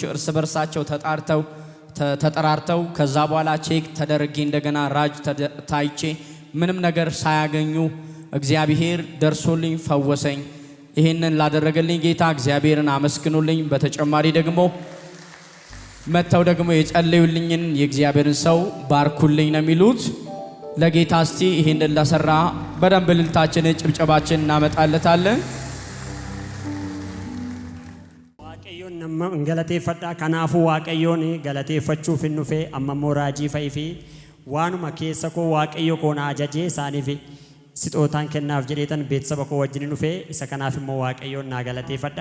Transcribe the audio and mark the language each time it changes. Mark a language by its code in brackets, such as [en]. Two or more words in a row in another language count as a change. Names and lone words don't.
[am] እርስ በርሳቸው ተጠራርተው ከዛ በኋላ ቼክ ተደርጌ እንደገና ራጅ ታይቼ ምንም ነገር ሳያገኙ እግዚአብሔር ደርሶልኝ ፈወሰኝ። ይሄንን ላደረገልኝ ጌታ እግዚአብሔርን አመስግኑልኝ። በተጨማሪ ደግሞ መተው ደግሞ የጸለዩልኝን የእግዚአብሔርን ሰው ባርኩልኝ ነው የሚሉት። ለጌታ እስቲ ይሄንን ለሰራ በደንብ ልልታችንን ጭብጨባችንን እናመጣለታለን። [om] waaqayyoon nama galateeffadhaa. Kanaafuu waaqayyoon galateeffachuuf hin dhufe amma raajii fa'iifi waanuma keessa koo waaqayyo koo na ajajee isaaniif sixootaan kennaaf jedheetan beeksisa koo wajjin dhufe isa kanaaf immoo waaqayyoon na galateeffadhaa.